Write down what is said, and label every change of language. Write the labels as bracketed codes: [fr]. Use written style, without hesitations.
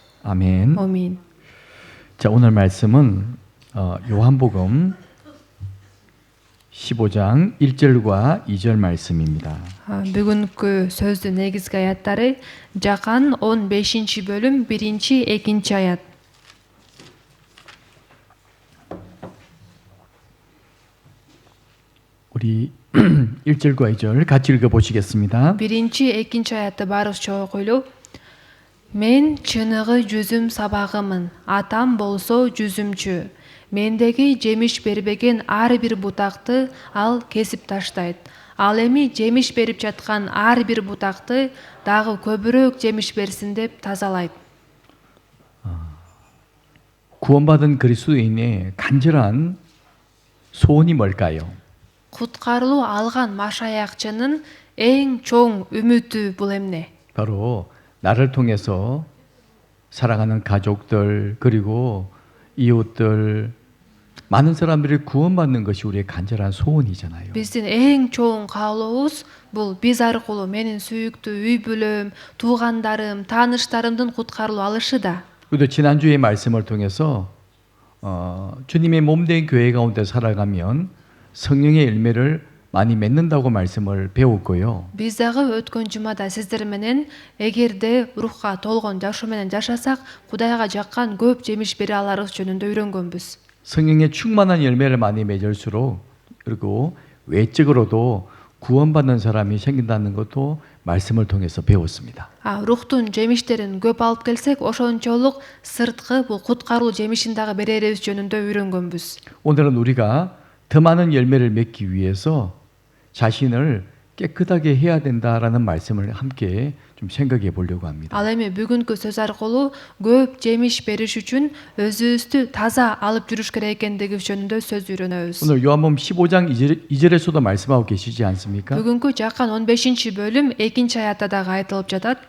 [ko] 아멘. [ky] Амин. [ko] 자, 오늘 말씀은 요한복음 15장 1절과 2절 말씀입니다. [ky] Бүгүнкү сөздүн негизги аяттары Жакан 15-бөлүм 1-2 аят. [ko] 우리 1절과 2절 같이 읽어보시겠습니다. [ky] 1-2 аятты барыбызча окуйлу. Мен чыныгы жүзүм сабагымын, атам болсо жүзүмчү. Мендеги жемиш бербеген ар бир бутакты ал кесип таштайт. Ал эми жемиш берип жаткан ар бир бутакты дагы көбүрөөк жемиш берсин деп тазалайт. [ko] 구원받은 그리스도인의 간절한 소원이 뭘까요? [ky] Куткарылуу алган машаякчынын эң чоң үмүтү бул эмне? [ko] 바로 나를 통해서 사랑하는 가족들 그리고 이웃들 많은 사람들이 구원받는 것이 우리의 간절한 소원이잖아요. [ky] Биздин эң чоң каалообуз бул биз аркылуу менин сүйүктүү үй бүлөм, туугандарым, тааныштарымдын куткарылып алышы да. [ko] 우리도 지난주의 말씀을 통해서 주님의 몸된 교회 가운데 살아가면 성령의 열매를 많이 맺는다고 말씀을 배웠고요. [ky] Биз дагы өткөн жумада сиздер менен эгерде рухка толгон жашоо менен жашасак, Кудайга жаккан көп жемиш бере аларыбыз жөнүндө үйрөнгөнбүз. [ko] 성령의 충만한 열매를 많이 맺을수록 그리고 외적으로도 구원받는 사람이 생긴다는 것도 말씀을 통해서 배웠습니다. [ky] Рухтун жемиштерин көп алып келсек, ошончолук сырткы бул куткаруу жемишин дагы берерибиз жөнүндө үйрөнгөнбүз. [ko] 오늘은 우리가 더 많은 열매를 맺기 위해서 자신을 깨끗하게 해야 된다라는 말씀을 함께 좀 생각해 보려고 합니다. [ky] Ал эми бүгүнкү сөз аркылуу көп жемиш бериш үчүн өзүбүздү таза алып жүрүш керек экендиги жөнүндө сөз үйрөнөбүз. [ko] 오늘 요한복음 15장 2절에서도 말씀하고 계시지 않습니까? [ky] Бүгүнкү Жакан 15-бөлүм 2-аятта дагы айтылып жатат.